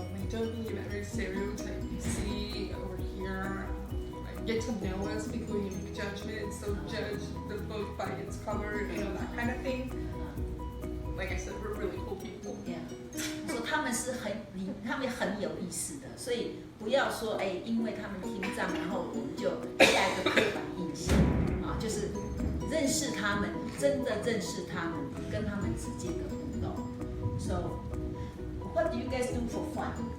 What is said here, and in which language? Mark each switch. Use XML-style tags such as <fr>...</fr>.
<en>Don't believe every stereotype you see or hear. Get to know us before you make judgments. So judge the book by its cover, that kind of thing. Like I said, we're really cool people. Yeah.</en> <zh>说他们很有意思的，所以不要说因为他们听障，然后我们就下一个刻板印象啊，就是认识他们，真的认识他们，跟他们之间的互动。</zh> <en>So, what do you guys do for fun?</en>